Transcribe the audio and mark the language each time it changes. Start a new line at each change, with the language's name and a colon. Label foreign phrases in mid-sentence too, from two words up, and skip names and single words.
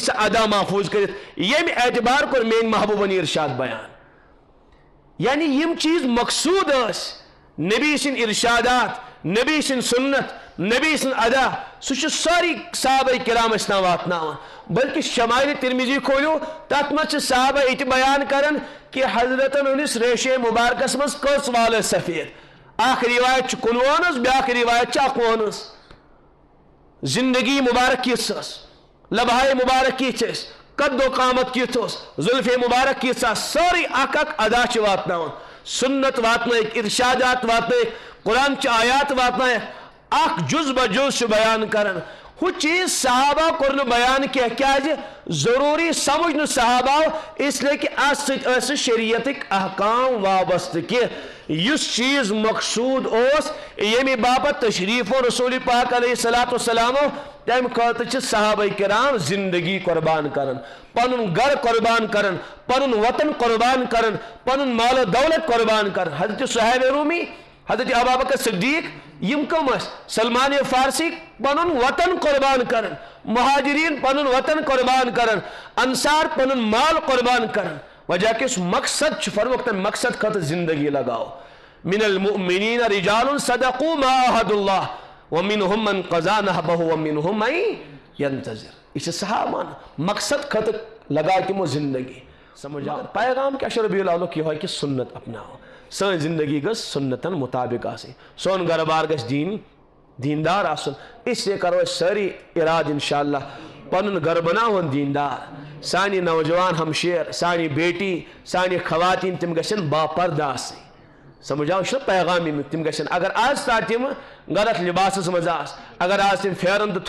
Kashmiri: سۄ ادا محفوظ کٔرِتھ ییٚمہِ اعتبار کوٚر میٲنۍ محبوبن ارشاد بیان یعنی یم چیز مقصود ٲسۍ نبی سٕنٛدۍ ارشادات نبی سٕنٛدۍ سنت نبی سٕنٛز ادا سُہ چھُ سٲری صحابہ کرام ٲسۍ تام واتناوان بلکہ شمائل ترمذی کھولیو تتھ منٛز چھِ صحابہ یہِ تہِ بیان کران کہ حضرتن ہٕنٛدِس ریشے مبارکس منٛز کٔژ وال ٲسۍ سفید اکھ روایت چھِ 19 ہٕنٛز بیاکھ روایت چھِ 21 ہٕنٛز زندگی مبارک کِژھ ٲس لبہائے مبارک کِژھ ٲسۍ قد و قامت کِژھ اوس زُلفے مبارک کِژھ آسہٕ سٲری اکھ اکھ ادا چھِ واتناوان سنت واتنٲیِکھ ارشادات واتنٲیِکھ قرآن چہِ آیات واتنٲیِکھ اکھ جز بہ جز چھُ بیان کران ہُہ چیز صحابہ کوٚر نہٕ بیان کینٛہہ کیازِ ضروٗری سمجھ نہٕ صحابہ
Urdu: اس لیے کہ
Kashmiri: اتھ سۭتۍ ٲسۍ شریعتٕکۍ احکام وابستہٕ کینٛہہ یُس چیز مقصود اوس ییٚمہِ باپتھ تشریف و رسول پاک
Arabic: علیہ الصلوۃ والسلام
Kashmiri: تمہِ خٲطرٕ چھِ صحابہ کرام زندگی قربان کران پنُن گھر قربان کران پنُن وطن قربان کران پنُن مال و دولت قربان کران حضرت صہیب رومی حضرت ابوبکر صدیق یم کم ٲسۍ سلمان فارسی پنُن وطن قربان کران مہاجرین پنُن وطن قربان کران انصار پنُن مال قربان کران وجہ کہ اس مقصد چھُ فرموک تمہِ مقصد خٲطرٕ زندگی لگاو
Arabic: من المؤمنین رجال صدقوا ما عاهدوا الله ومنهم من قضى نحبه ومنهم من ينتظر
Kashmiri: یہ چھِ صحابان مقصد خٲطرٕ لگا تِمو زندگی سمجھ آو پیغام کیا چھُ ربیع الاولُک یِہوے کہ سنت اپناو سٲنۍ زندگی گژھ سنتن مطابق آسٕنۍ سون گھر بار گژھِ دیندار آسُن
Urdu: اس لیے
Kashmiri: کرو أسۍ سٲری اراد انشاءاللہ پنُن گھر بناوُن دیندار سانہِ نوجوان ہمشیر سانہِ بیٹی سانہِ خواتین تِم گژھن باپردٕ آسٕنۍ سمجھ آو چھُنہ پیغام امیُک تِم گژھن اگر آز تا تِم غلط لباسس منٛز آسہٕ اگر آز تِم پھیرن تہٕ